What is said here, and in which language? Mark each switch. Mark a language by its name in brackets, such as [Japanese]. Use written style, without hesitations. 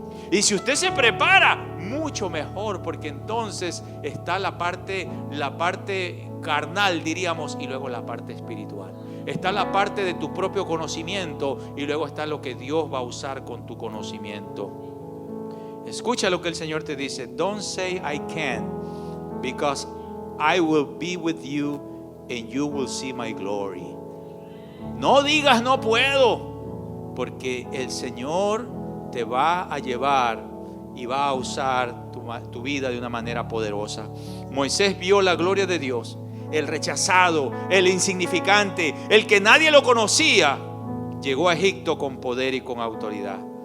[Spanish] Y si usted se prepara, mucho mejor, porque entonces está la parte carnal, diríamos, y luego la parte espiritual. Está la parte de tu propio conocimiento y luego está lo que Dios va a usar con tu conocimiento. Escucha lo que el Señor te dice. [English] Don't say I can, because I will be with you and you will see my glory. [Spanish] No digas no puedo, porque el Señor te va a llevar y va a usar tu vida de una manera poderosa. Moisés vio la gloria de Dios, el rechazado, el insignificante, el que nadie lo conocía, llegó a Egipto con poder y con autoridad.